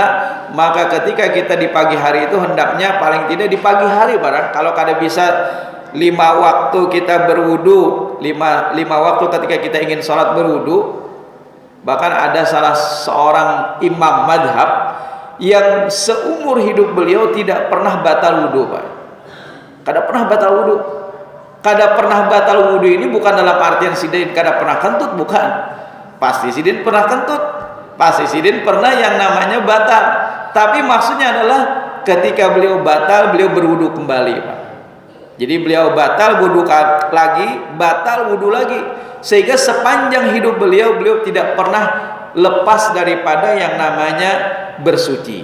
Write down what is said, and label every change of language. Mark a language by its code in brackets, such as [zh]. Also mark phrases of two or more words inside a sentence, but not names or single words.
[id] Maka ketika kita di pagi hari itu hendaknya paling tidak di pagi hari barang, kalau [bjn] kada bisa [id] 5 waktu kita berwudu, 5 waktu ketika kita ingin sholat berwudu. Bahkan ada salah seorang imam madhab yang seumur hidup beliau tidak pernah batal wudu Pak. [bjn] Kada pernah batal wudu. Kada pernah batal wudu ini bukan dalam artian sidin kada pernah kentut, bukan. Pasti sidin pernah kentut, pasti sidin pernah yang namanya batal. [id] Tapi maksudnya adalah ketika beliau batal, beliau berwudu kembali Pak. Jadi beliau batal wudu lagi, batal wudu lagi, sehingga sepanjang hidup beliau tidak pernah lepas daripada yang namanya bersuci.